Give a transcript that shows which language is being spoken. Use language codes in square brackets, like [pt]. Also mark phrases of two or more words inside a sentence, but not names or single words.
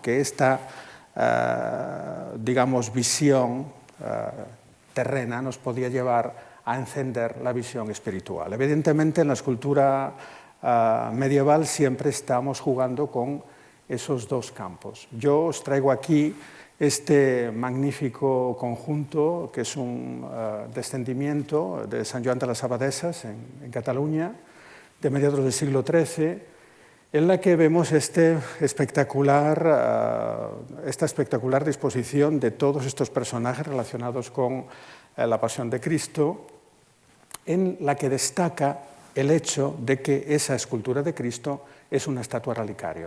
[es] Que esta, visión terrena nos podía llevar a encender la visión espiritual. Evidentemente, en la escultura medieval siempre estamos jugando con esos dos campos. Yo os traigo aquí este magnífico conjunto, que es un descendimiento de Sant Joan de las Abadesas, en Cataluña, de mediados del siglo XIII, en la que vemos esta espectacular disposición de todos estos personajes relacionados con la Pasión de Cristo, en la que destaca el hecho de que esa escultura de Cristo es una estatua relicario.